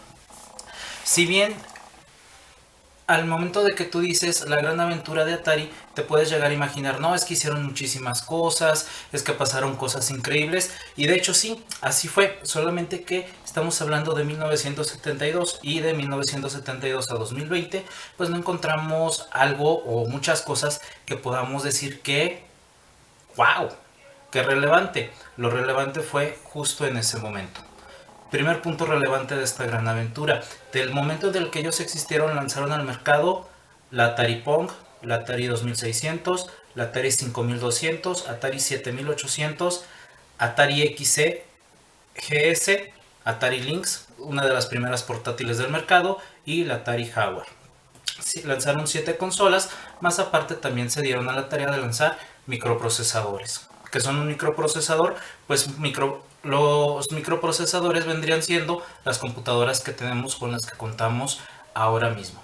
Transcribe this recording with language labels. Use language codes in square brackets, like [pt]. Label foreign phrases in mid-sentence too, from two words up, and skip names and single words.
[es] Si bien al momento de que tú dices la gran aventura de Atari, te puedes llegar a imaginar, no, es que hicieron muchísimas cosas, es que pasaron cosas increíbles, y de hecho sí, así fue, solamente que estamos hablando de 1972 y de 1972 a 2020, pues no encontramos algo o muchas cosas que podamos decir que, wow, que relevante. Lo relevante fue justo en ese momento. Primer punto relevante de esta gran aventura. Del momento en el que ellos existieron, lanzaron al mercado la Atari Pong, la Atari 2600, la Atari 5200, Atari 7800, Atari XC, GS, Atari Lynx, una de las primeras portátiles del mercado, y la Atari Jaguar. Sí, lanzaron 7 consolas, más aparte también se dieron a la tarea de lanzar microprocesadores. ¿Qué son un microprocesador? Pues los microprocesadores vendrían siendo las computadoras que tenemos, con las que contamos ahora mismo.